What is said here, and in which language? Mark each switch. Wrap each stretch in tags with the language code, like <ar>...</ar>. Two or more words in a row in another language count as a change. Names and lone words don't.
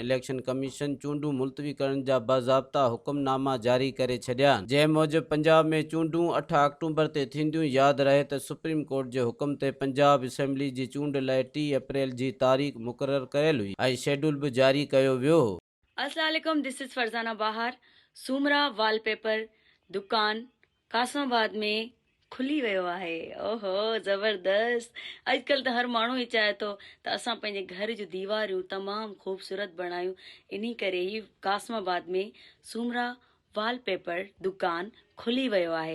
<sd>इलेक्शन कमीशन चूंडूं मुलतवी करण जा बाज़ाब्ता हुक्मनामा जारी करे छॾिया आहिनि, जंहिं मूजिबि पंजाब में चूंडूं 8 अक्टूबर ते थींदियूं। यादि रहे त सुप्रीम कोर्ट जे हुकुम ते पंजाब असेंबली जी चूंड लाइ 3 अप्रैल जी तारीख़ मुक़ररु कयल हुई ऐं शेड्यूल बि जारी कयो वियो हो।</sd> <ar>السلام عليكم,</ar> <en>this is फरजाना बाहर।</en> <sd>सूमरा वॉलपेपर दुकान कासमाबाद में खुली वियो आहे। ओहो ज़बरदस्त। अॼुकल्ह त हर माण्हू ई चाहे थो त असां पंहिंजे घर जूं दीवारियूं तमामु ख़ूबसूरत बणायूं। इन्ही करे ई कासमाबाद में सूमरा वॉलपेपर दुकान खुली वियो आहे।</sd>